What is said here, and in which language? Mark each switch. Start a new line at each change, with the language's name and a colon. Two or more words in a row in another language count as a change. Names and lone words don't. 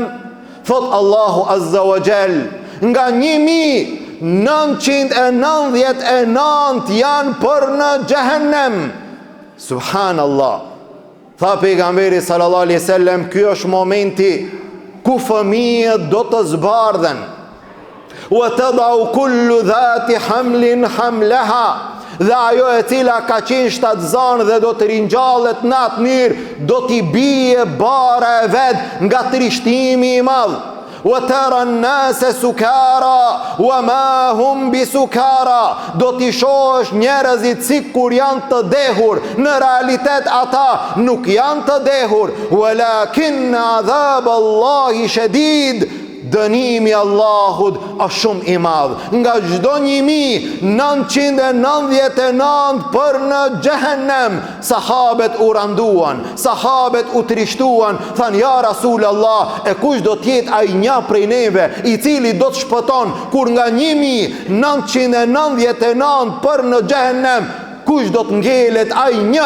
Albanian: Thot Allahu
Arabic: عز وجل,
Albanian: nga 1999 janë për në Gjehennem. Subhanallah. Tha pejgamberi
Arabic: صلى الله عليه وسلم,
Albanian: ky është momenti ku fëmijët do të zbardhen.
Arabic: وتضع كل ذات حمل حملها.
Albanian: Dhe ajo e cila ka qenë shtatzanë dhe do të ringjallet në atë mirë, do t'i bije bara e vetë nga trishtimi i madh.
Arabic: وترى الناس سكارى وما هم بسكارى.
Albanian: Do t'i shohësh njerëzit sikur janë të dehur, në realitet ata nuk janë të dehur.
Arabic: ولكن عذاب الله شديد.
Albanian: Dënimi Allahut është shumë i madh. Nga çdo 1999 për në Gjehennem, sahabet u randuan, sahabet u trishtuan, than
Arabic: يا رسول الله,
Albanian: e kush do t'jetë ai një prej neve i cili do të shpëton, kur nga 1999 për në Gjehennem, kush do të ngelet ai një?